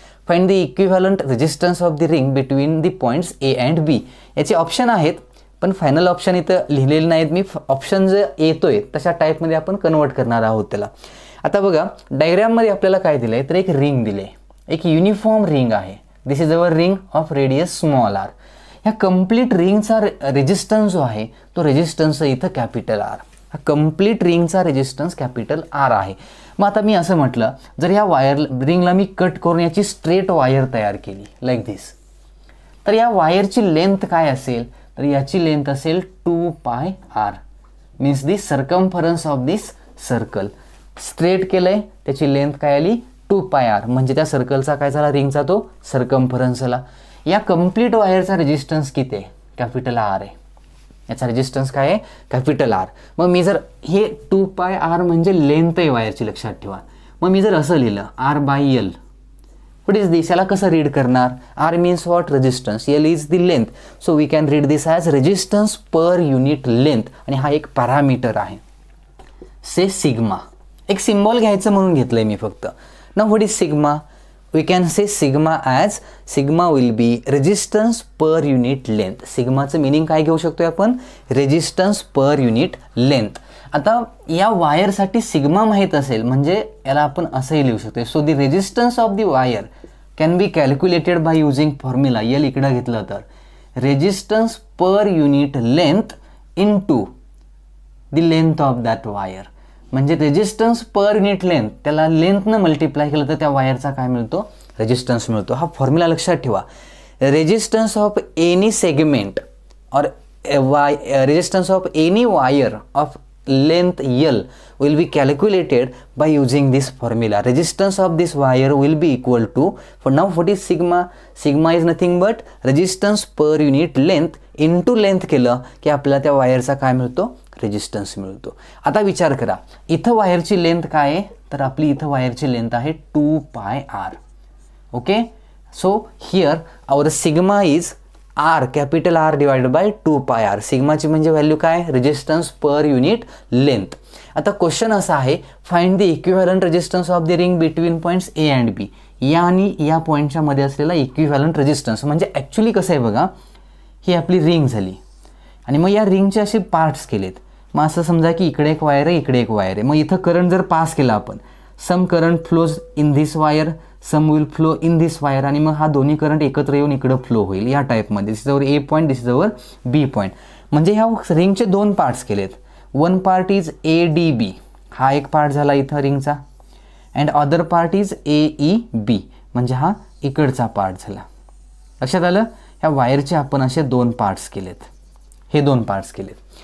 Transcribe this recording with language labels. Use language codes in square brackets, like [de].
[en] Find the equivalent resistance of the ring between the points A and B. [mr] याचे option आहेत पण final option इथं लिहिलेले नाहीत मी. ऑप्शन जे येतोय तशा टाईपमध्ये आपण कन्वर्ट करणार आहोत त्याला. आता बघा डायग्राममध्ये आपल्याला काय दिलं आहे, तर एक रिंग दिले, एक युनिफॉर्म रिंग आहे. [en] This is our ring of radius small R. [mr] ह्या कंप्लीट रिंगचा रेजिस्टन्स जो आहे तो रेजिस्टन्स इथं कॅपिटल आर. हा कंप्लीट रिंगचा रेजिस्टन्स कॅपिटल आर आहे. मग आता मी असं म्हटलं, जर ह्या रिंगला मी कट करून याची स्ट्रेट वायर तयार केली [en] like this, [mr] तर या वायरची लेंथ काय असेल, तर याची लेंथ असेल 2πr. [en] Means the circumference of this circle. [mr] Straight केलंय त्याची लेंथ काय आली 2πr, म्हणजे त्या सर्कलचा काय झाला, रिंगचा तो सर्कम्फरन्स झाला. या कंप्लीट वायरचा रेजिस्टन्स किती आहे, कॅपिटल आर आहे. याचा रेजिस्टन्स काय आहे, कॅपिटल आर. मग मी जर हे 2πr म्हणजे लेंथ आहे वायरची, लक्षात ठेवा. मग मी जर असं लिहिलं R/L, [en] what is this, [mr] याला कसं रीड करणार, R means what, resistance, [en] L is the length. So we can read this as resistance per unit length. [mr] आणि हा एक पॅरामीटर आहे, [en] Say sigma. [mr] एक सिम्बॉल घ्यायचं म्हणून घेतलंय मी फक्त. [en] Now what is sigma, we can say sigma as sigma will be resistance per unit length. [mr] सिग्माचं meaning काय घेऊ शकतोय आपण, रेजिस्टन्स पर युनिट लेंथ. आता या वायरसाठी सिग्मा माहीत असेल म्हणजे याला आपण असंही लिहू शकतो. [en] So the resistance of the wire can be calculated by using formula. [mr] L इकडं घेतलं तर [en] Resistance per unit length in to the length of that wire. [mr] म्हणजे रेजिस्टन्स पर युनिट लेंथ, त्याला लेंथनं मल्टिप्लाय केलं तर त्या वायरचा काय मिळतो, रेजिस्टन्स मिळतो. हा फॉर्म्युला लक्षात ठेवा. [en] Resistance of any segment or resistance of any wire of length L will be calculated by using this formula. Resistance of this wire will be equal to, for now what is sigma, sigma is nothing but resistance per unit length into length [mr] केलं की आपल्याला त्या वायरचा काय मिळतो, resistance मिळतो. आता विचार करा, इथं वायरची लेंथ काय आहे, तर आपली इथं वायरची लेंथ आहे 2πr. [en] Okay, so here our sigma is R, capital R divided by 2πr. [mr] सिग्माची म्हणजे व्हॅल्यू काय, रेजिस्टन्स पर युनिट लेंथ. [en] आता क्वेश्चन असा आहे, find the equivalent resistance of the ring between points A and B. [mr] या आणि या पॉईंटच्या मध्ये असलेला इक्विव्हॅलंट रेजिस्टन्स. म्हणजे ॲक्च्युली कसं आहे बघा, ही आपली रिंग झाली आणि मग या रिंगचे असे पार्ट्स केलेत. मग असं समजा की इकडे एक वायर आहे, इकडे एक वायर आहे. मग इथं करंट जर पास केला आपण, [en] some current flows in this wire, [mr] some will flow in this wire, आणि मग हा दोन्ही करंट एकत्र येऊन इकडं फ्लो होईल या टाईपमध्ये. [en] This is our A point, this is our B point. [mr] म्हणजे ह्या रिंगचे दोन पार्ट्स केलेत. [en] one part is ADB, [mr] हा एक पार्ट झाला इथं रिंगचा, [en] and other part is AEB, [mr] म्हणजे हा इकडचा पार्ट झाला. लक्षात आलं. ह्या वायरचे आपण असे दोन पार्ट्स केलेत, हे दोन पार्ट्स केलेत.